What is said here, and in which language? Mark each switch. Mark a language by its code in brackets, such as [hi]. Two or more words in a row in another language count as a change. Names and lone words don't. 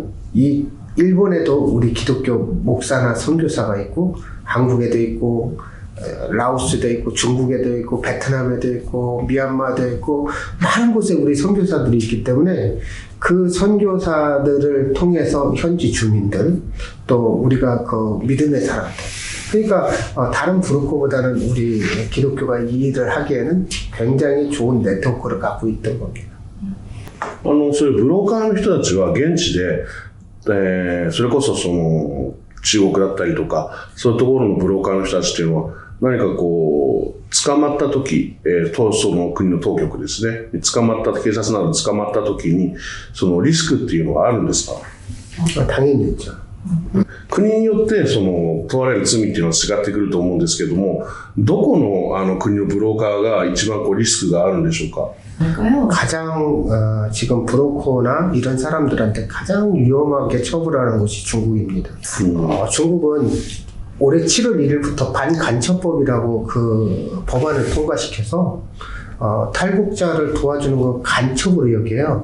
[ko] 이 일본에도 우리 기독교 목사나 선교사가 있고, 한국에도 있고, 라오스도 있고, 중국에도 있고, 베트남에도 있고, 미얀마도 있고, 많은 곳에 우리 선교사들이 있기 때문에 그 선교사들을 통해서 현지 주민들, 또 우리가 그 믿음의 사람들, 그러니까 다른 브로커보다는 우리 기독교가 이 일을 하기에는 굉장히 좋은 네트워크를 갖고 있던 겁니다. [ja] そういうブローカーの人たちは現地で、それこそ中国だったりとか、そういうところのブローカーの人たちっていうのは、何か捕まった時、その国の当局ですね、警察などに捕まった時に、そのリスクっていうのはあるんですか? [ko] 당연히 있죠. [ja] 国によって問われる罪っていうのは違ってくると思うんですけども、どこの国のブローカーが一番リスクがあるんでしょうか? [ko] 가장 지금 브로커나 이런 사람들한테 가장 위험하게 처벌하는 곳이 중국입니다. 중국은 올해 7월 1일부터 반간첩법이라고 그 법안을 통과시켜서 탈북자를 도와주는 건 간첩으로 여겨요.